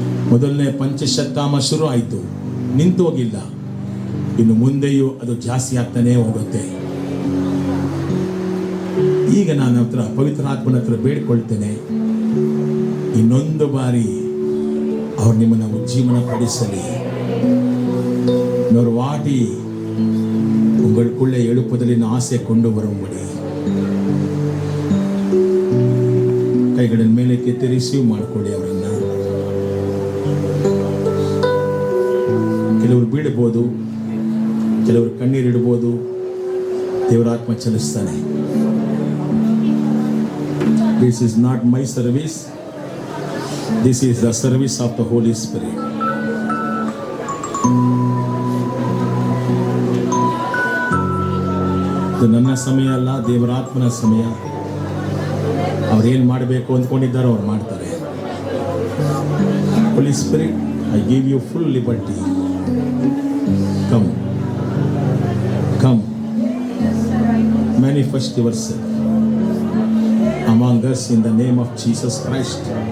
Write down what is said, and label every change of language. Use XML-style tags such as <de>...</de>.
<kn>ಮೊದಲನೇ ಪಂಚಶತಾಮ ಶುರು ಆಯಿತು, ನಿಂತೋಗಿಲ್ಲ. ಇನ್ನು ಮುಂದೆಯೂ ಅದು ಜಾಸ್ತಿ ಆಗ್ತಾನೆ ಹೋಗುತ್ತೆ. ಈಗ ನಾನು ಹತ್ರ ಪವಿತ್ರಾತ್ಮನ ಹತ್ರ ಬೇಡ್ಕೊಳ್ತೇನೆ, ಇನ್ನೊಂದು ಬಾರಿ ಅವ್ರು ನಿಮ್ಮನ್ನು ಉಜ್ಜೀವನ ಪಡಿಸಲಿ.</kn> <ta>ವಾಟಿ உங்களுக்குள்ளே எழுப்புதலின் ஆசை கொண்டு வரும்படி</ta> <kn>ಕೈಗಳನ್ನು ಮೇಲಕ್ಕೆ ರಿಸೀವ್ ಮಾಡ್ಕೊಳ್ಳಿ. ಅವರನ್ನ ಕೆಲವರು ಬೀಳ್ಬೋದು, ಕೆಲವರು ಕಣ್ಣೀರಿಡ್ಬೋದು. ದೇವರಾತ್ಮ ಚಲಿಸ್ತಾನೆ.</kn> <en>This is not my service. This is the service of the Holy Spirit.</en> <kn>ಇದು ನನ್ನ ಸಮಯ ಅಲ್ಲ, ದೇವರಾತ್ಮನ ಸಮಯ. ಅವ್ರೇನು ಮಾಡಬೇಕು ಅಂದ್ಕೊಂಡಿದ್ದಾರೋ ಅವ್ರು ಮಾಡ್ತಾರೆ.</kn> <en>Holy Spirit, I give you full liberty. Come. Come. Manifest yourself among us in the name of Jesus Christ.</en>